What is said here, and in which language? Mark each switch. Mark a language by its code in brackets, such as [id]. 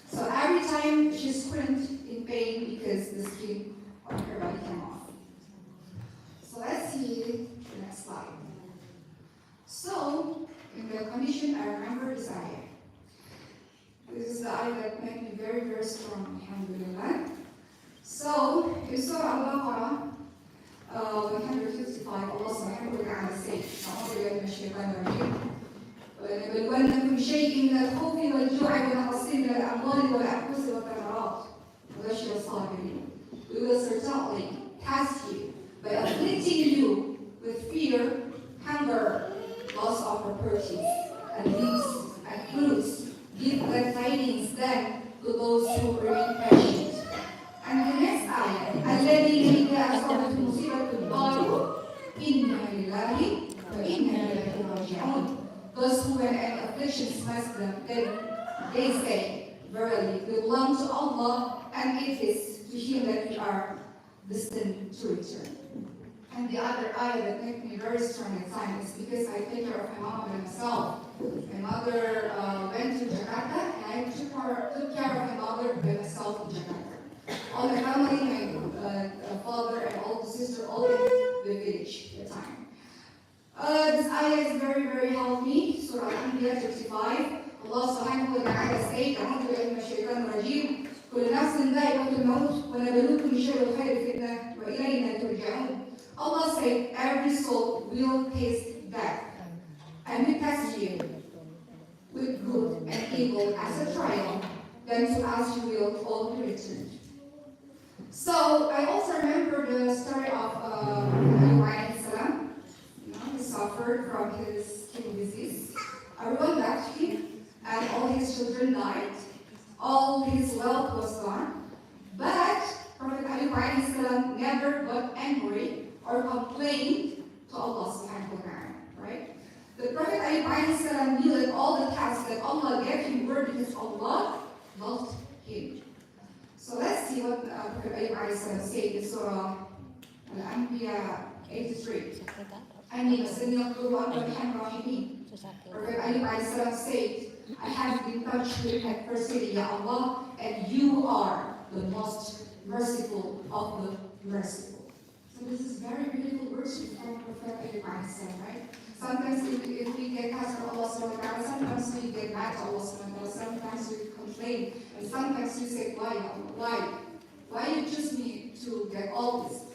[en] So every time she screamed in pain because the skin on her body came off. So let's see the next slide. So in the condition, I remember this eye. This is the eye that made me very, very strong, alhamdulillah. So in Surah Al-Baqarah, 155, Allah subhanahu wa ta'ala says, [ar] أعوذ بالله من الشيطان الرجيم ولنبلونكم بشيء من الخوف والجوع ونقص من الأموال والأنفس والثمرات وبشر الصابرين. [en] We will certainly test you by afflicting you with fear, hunger, loss of properties, and leaves and fruits. Give glad tidings then to those who remain patient. And the next ayah, [ar] الذين إذا أصابتهم مصيبة قالوا إنا لله وإنا إليه راجعون. [en] Those who when an affliction smites them, then they say, verily, we belong to Allah, and it is to Him that we are destined to return. And the other ayah that made me very strong at times is because I take care of my mom and myself. My mother went to Jakarta, and I took care of my mother by myself in Jakarta. All my family, my father and older sister, all in the village at the time. This ayah is very, very helpful. Surah Al-Anbiya 35. Allah subhanahu wa ta'ala said, [ar] أعوذ بالله من الشيطان الرجيم كل نفس ذائقة الموت ونبلوكم بشر والخير فتنة وإلينا ترجعون. [en] Allah said, every soul will taste death, and we test you with good and evil as a trial, then to us you will all be returned. So I also remember the story of Ayub alayhi salam. He suffered from his skin disease. Everyone left him, and all his children died. All his wealth was gone. But Prophet Ayub alayhi salam never got angry or complained to Allah subhanahu wa ta'ala, right? The Prophet Ayub alayhi salam knew that all the tasks that Allah gave him were because Allah loved him. So let's see what Prophet Ayub alayhi salam said in Surah Al-Anbiya 83. [ar] أني مسني الضر وأنت أرحم الراحمين. [en] Prophet Ayub alayhi salam said, I have been touched with adversity, Ya Allah, and you are the most merciful of the merciful. So this is very beautiful words from Prophet Ayub alayhi salam, right? Sometimes if we get cast from Allah subhanahu wa ta'ala, sometimes we get mad to Allah subhanahu wa ta'ala, sometimes we complain, and sometimes we say, why you choose me to get all this?